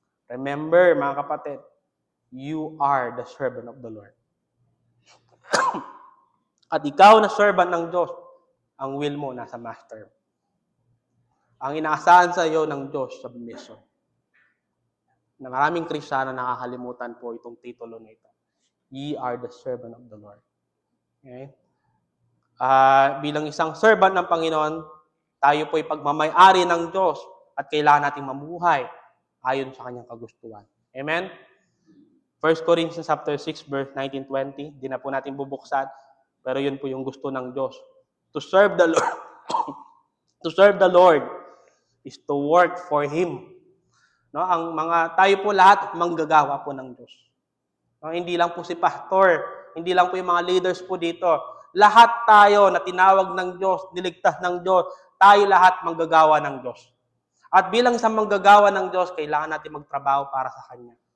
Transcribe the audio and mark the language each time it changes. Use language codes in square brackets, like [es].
[en] Remember, [tl] mga kapatid, [en] you are the servant of the Lord. [tl] At ikaw na servant ng Diyos, ang will mo nasa master. Ang inaasahan sa iyo ng Diyos, submission. Na maraming Kristiyano nakakalimutan po itong titulo na ito. [en] Ye are the servant of the Lord. Okay? [tl] Bilang isang servant ng Panginoon, tayo po'y pagmamay-ari ng Diyos at kailangan nating mamuhay ayon sa kanyang kagustuhan. [en] Amen? 1 Corinthians chapter 6, verse 19-20. [tl] Di na po natin bubuksan, pero yun po yung gusto ng Diyos. [en] To serve the Lord, to serve the Lord is to work for Him. [tl] No, ang tayo po lahat manggagawa po ng Diyos. No, hindi lang po si pastor, hindi lang po yung mga leaders po dito. Lahat tayo na tinawag ng Diyos, niligtas ng Diyos, tayo lahat manggagawa ng Diyos. At bilang isang manggagawa ng Diyos, kailangan natin magtrabaho para sa Kanya.